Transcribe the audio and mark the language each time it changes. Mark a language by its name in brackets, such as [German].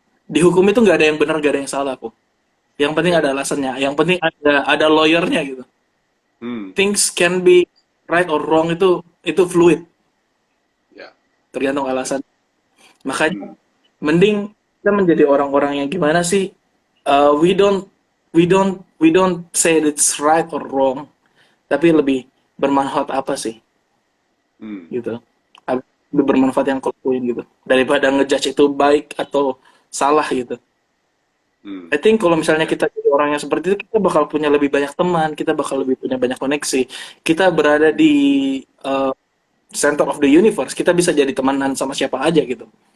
[Indonesian] Di hukum itu nggak ada yang benar, nggak ada yang salah kok. Yang penting oke, ada alasannya. Yang penting ada lawyernya gitu. hmm, [English] Things can be right or wrong [Indonesian] itu fluid, ya, tergantung alasan. hmm, Makanya mending kita menjadi orang-orang yang gimana sih? [English] We don't we don't say it's right or wrong, [Indonesian] tapi lebih bermanfaat apa sih hmm, gitu. Lebih bermanfaat yang kau lakuin gitu. Daripada ngejudge itu baik atau salah gitu. hmm, [English] I think [Indonesian] kalau misalnya kita jadi orang yang seperti itu, kita bakal punya lebih banyak teman, kita bakal lebih punya banyak koneksi. Kita berada di uh, [English] center of the universe, [Indonesian] kita bisa jadi temenan sama siapa aja gitu.